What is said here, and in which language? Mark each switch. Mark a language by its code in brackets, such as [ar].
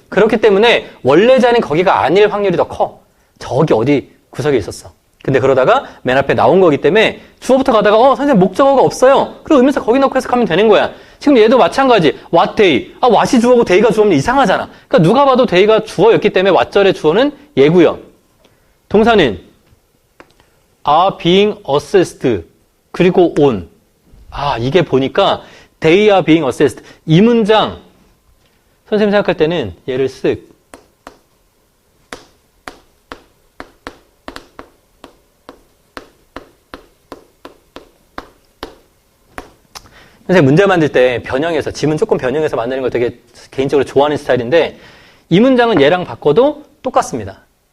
[ko] 그렇기 때문에 원래 자리는 거기가 아닐 확률이 더 커. 저기 어디 구석에 있었어. 근데 그러다가 맨 앞에 나온 거기 때문에 주어부터 가다가 선생님 목적어가 없어요. 그럼 의문사 거기 넣고 해석하면 되는 거야. 지금 얘도 마찬가지. [en] what day. [ko] what이 주어고 day가 주어면 이상하잖아. 그러니까 누가 봐도 day가 주어였기 때문에 what절의 주어는 얘고요. 동사는 [en] are being assessed [ko] 그리고 [en] on. [ko] 이게 보니까 [en] they are being assessed. [ko] 이 문장 선생님 생각할 때는 얘를 쓱 선생님 문제 만들 때 변형해서 지문 조금 변형해서 만드는 걸 되게 개인적으로 좋아하는 스타일인데 이 문장은 얘랑 바꿔도 똑같습니다.